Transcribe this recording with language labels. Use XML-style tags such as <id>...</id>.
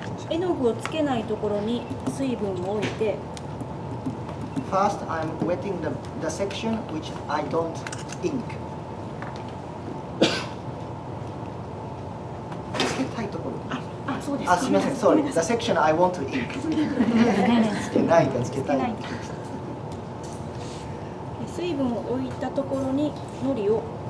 <ja>絵の具をつけないところに水分を置いて。</ja> <en>First, I'm wetting the section which I don't ink.</en> <ja>つけたいところ。そうです。すみません。</ja> <en>Sorry. The section I want to ink.</en> <ja>つけないかつけたい。水分を置いたところに糊を。</ja>